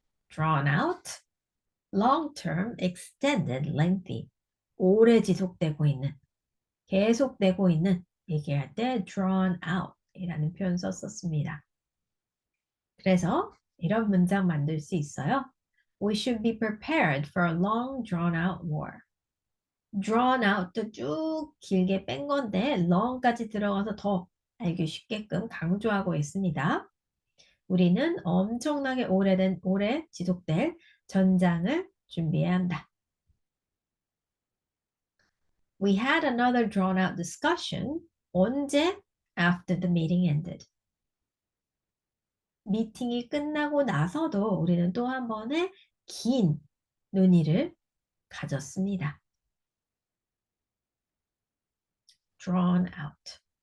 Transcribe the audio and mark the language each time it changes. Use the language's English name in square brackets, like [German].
[English] drawn out. long term, extended, lengthy. [Korean] 오래 지속되고 있는, 계속되고 있는 얘기할 때 drawn out 이라는 표현 썼었습니다. 그래서 이런 문장 만들 수 있어요. [English] We should be prepared for a long drawn out war. [Korean] drawn out도 쭉 길게 뺀 건데 long까지 들어가서 더 알기 쉽게끔 강조하고 있습니다. 우리는 엄청나게 오래 지속될 전장을 준비해야 한다. [English] We had another drawn out discussion. [Korean] 언제? [English] After the meeting ended. [Korean] 미팅이 끝나고 나서도 우리는 또 한 번의 긴 논의를 가졌습니다. [English] Drawn out.